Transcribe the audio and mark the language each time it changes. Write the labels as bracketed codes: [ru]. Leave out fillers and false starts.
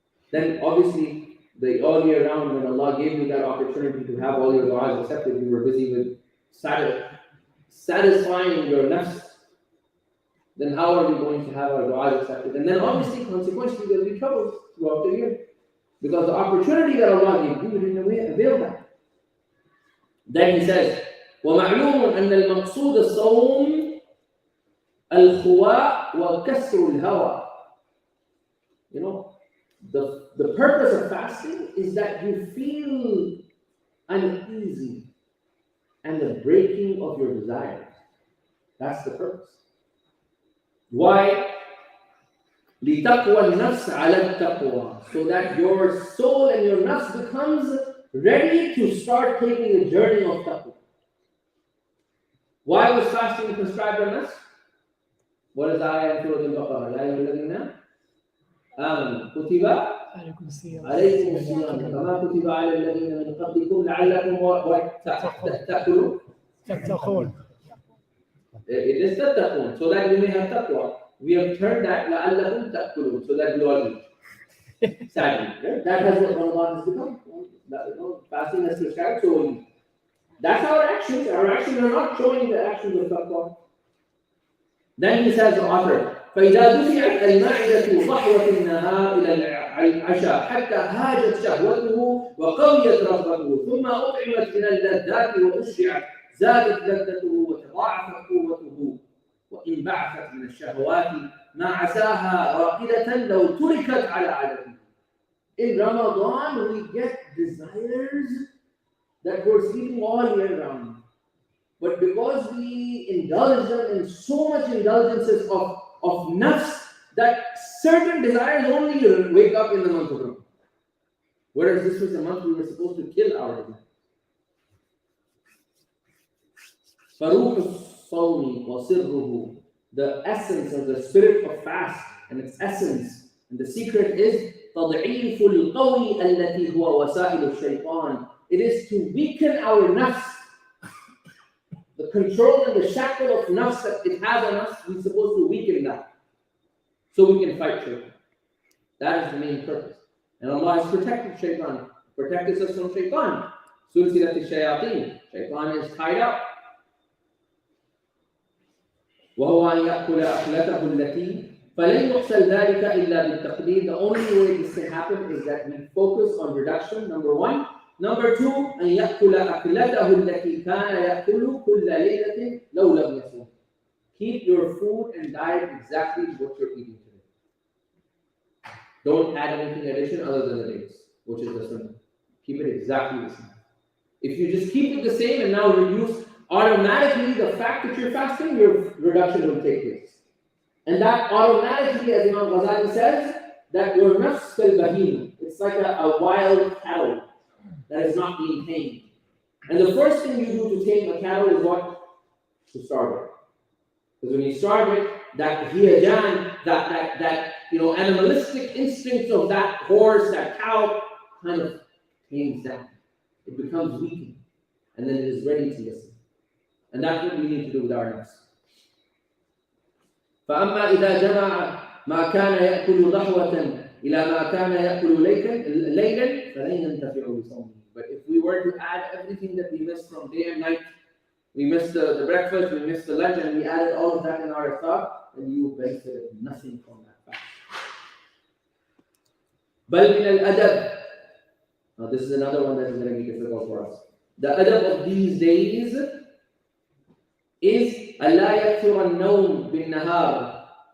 [en] Then obviously, all year round, when Allah gave you that opportunity to have all your du'as accepted, you were busy with satisfying your nafs. Then how are we going to have our du'as accepted? And then obviously, consequently, there will be troubles throughout the year. Because the opportunity that Allah gave you, you didn't avail that. Then he says, [ar] وَمَعْلُومٌ أَنَّ الْمَقْصُودَ الصَّوْمِ الْخُوَاءُ وَكَسْرُ الْهَوَى. [en] You know, the purpose of fasting is that you feel uneasy and the breaking of your desires. That's the purpose. Why? [ar] لِتَقْوَى النَّفْسَ عَلَى التَّقْوَى. [en] So that your soul and your nafs becomes ready to start taking the journey of taqwa. Why was fasting prescribed on us? What is ayah in Surah Al-Baqarah? [ar] يَا أَيُّهَا الَّذِينَ آمَنُوا كُتِبَ عَلَيْكُمُ الصِّيَامُ كَمَا كُتِبَ عَلَى الَّذِينَ مِن قَبْلِكُمْ لَعَلَّكُمْ تتقون. [en] It is tattaqun, so that we may have taqwa. We have turned that [ar] لَعَلَّكُمْ تَأْكُلُونَ, [en] so that we all eat. Sadly, right? That has what Ramadan has become. Fasting has prescribed, so we eat. That's our actions. Our actions are not showing the actions of taqwa. Then he says, the author, [ar] فإذا دفعت المعدة ضحوة النهار إلى العشاء حتى هاجت شهوته وقويت رغبته ثم أطعمت من اللذات وأشبعت زادت لذته وتضاعفت قوته وإن بعثت من الشهوات ما عساها راقدة لو تركت على عادته. [en] In Ramadan we get desires that we're sleeping all year round. But because we indulge them in so much indulgences of nafs, that certain desires only wake up in the month of Ramadan. Whereas this was the month we were supposed to kill our desires. [ar] فروح الصوم وسره [en] the essence of the spirit of fast and its essence and the secret is [ar] تضعيف القوي التي هو وسائل الشيطان. [en] It is to weaken our nafs. The control and the shackle of nafs that it has on us, we're supposed to weaken that so we can fight shaitan. That is the main purpose. And Allah has protected shaitan, protected us from shaitan. Sulsilat al-shayateen. Shaitan is tied up. [ar] وهو أن يأكل أكلته التي فلن يحصل ذلك إلا بالتقدير. [en] The only way this can happen is that we focus on reduction, number one. Number two, [ar] أن يأكل أكلته التي كان يأكل كل ليلة لو لم يصوم. [en] Keep your food and diet exactly what you're eating today. Don't add anything addition other than the dates, which is the sunnah. Keep it exactly the same. If you just keep it the same and now reduce, automatically the fact that you're fasting, your reduction will take place. And that automatically, as Imam Ghazali says, that your nafs kal bahim, it's like a wild cattle that is not being tamed. And the first thing you do to tame a cattle is what? To starve it. Because when you starve it, that hiyajan, that animalistic instincts of that horse, that cow, kind of tames down. It becomes weakened. And then it is ready to listen. And that's what we need to do with our nafs. [ar] فأما إذا جمع ما كان يأكل ضحوة إلى ما كان يأكل ليلا فلن ينتفع بصومه. [en] But if we were to add everything that we missed from day and night, we missed the breakfast, we missed the lunch, and we added all of that in our iftar, then you benefited nothing from that fast. [ar] بل من الأدب. [en] Now this is another one that is going to be difficult for us. The adab of these days is [ar] ألا يكثر النوم بالنهار.